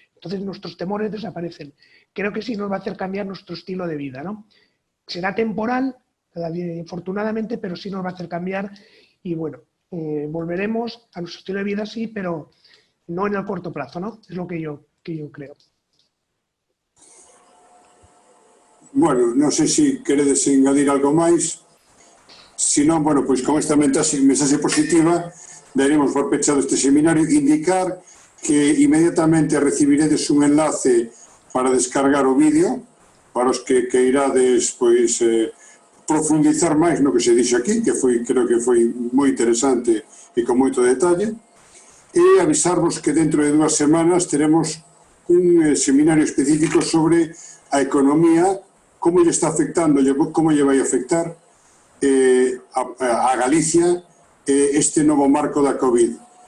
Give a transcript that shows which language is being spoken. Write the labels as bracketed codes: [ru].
[es] Entonces nuestros temores desaparecen. Creo que sí nos va a hacer cambiar nuestro estilo de vida, ¿no? Será temporal, afortunadamente, pero sí nos va a hacer cambiar y bueno, volveremos a nuestro estilo de vida, sí, pero no en el corto plazo, ¿no? Es lo que yo creo. [gl] Bueno, non sei se queredes engadir algo máis. Se non, bueno, pois con esta mensaxe positiva daremos por pechado este seminario. Indicar que inmediatamente recibiredes un enlace para descargar o vídeo para os que irades pois profundizar máis no que se dixe aquí, que creo que foi moi interesante e con moito detalle, e avisarvos que dentro de 2 semanas teremos un seminario específico sobre a economía, como lle está afectando, como lle vai afectar a Galicia este novo marco da COVID.